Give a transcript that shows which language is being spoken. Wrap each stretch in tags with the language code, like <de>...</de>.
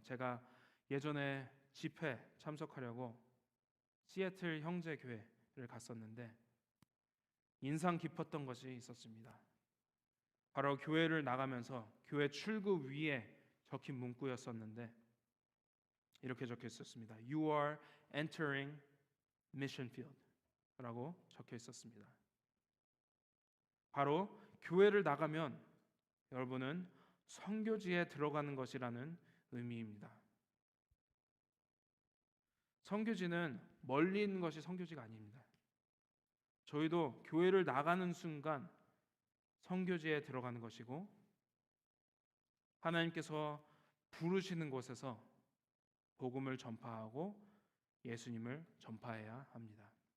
<ko>제가 예전에 집회 참석하려고 시애틀 형제교회를 갔었는데 인상 깊었던 것이 있었습니다. 바로 교회를 나가면서 교회 출구 위에 적힌 문구였었는데 이렇게 적혀 있었습니다.</ko> <en>You are entering mission field</en> <ko>라고 적혀 있었습니다. 바로 교회를 나가면 여러분은 선교지에 들어가는 것이라는 의미입니다. 선교지는 멀리 있는 것이 선교지가 아닙니다. 저희도 교회를 나가는 순간 선교지에 들어가는 것이고, 하나님께서 부르시는 곳에서 복음을 전파하고 예수님을 전파해야 합니다.</ko>